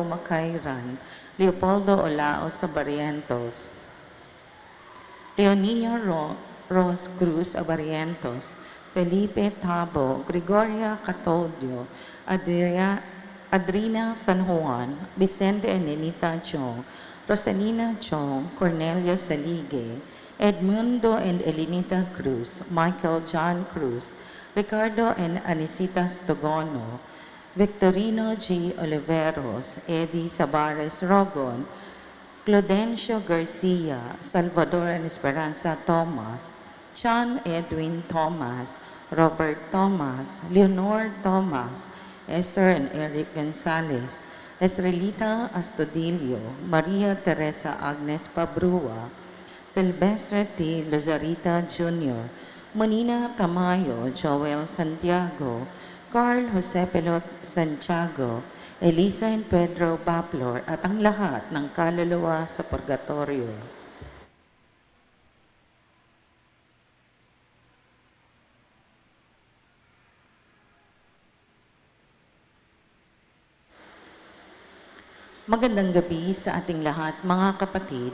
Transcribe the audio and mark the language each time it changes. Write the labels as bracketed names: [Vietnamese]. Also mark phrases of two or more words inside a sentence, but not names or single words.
[Filipino] Macairan, Leopoldo Olao Sabarientos, Leonino Ros Cruz Abarientos, Felipe Tabo, Gregoria Catodio, Adrina San Juan, Vicente and Nenita Chong, Rosalina Chong, Cornelio Salige, Edmundo and Elinita Cruz, Michael John Cruz, Ricardo and Anisita Stogono, Victorino G. Oliveros, Eddie Sabares Rogon, Claudencio Garcia, Salvador and Esperanza Thomas, John Edwin Thomas, Robert Thomas, Leonor Thomas, Esther and Eric Gonzalez, Estrelita Astudillo, Maria Teresa Agnes Pabrua, Silvestre T. Lozarita Jr., Monina Tamayo, Joel Santiago, Carl Jose Pelot Santiago, Elisa and Pedro Baplor at ang lahat ng kaluluwa sa purgatorio. Magandang gabi sa ating lahat, mga kapatid.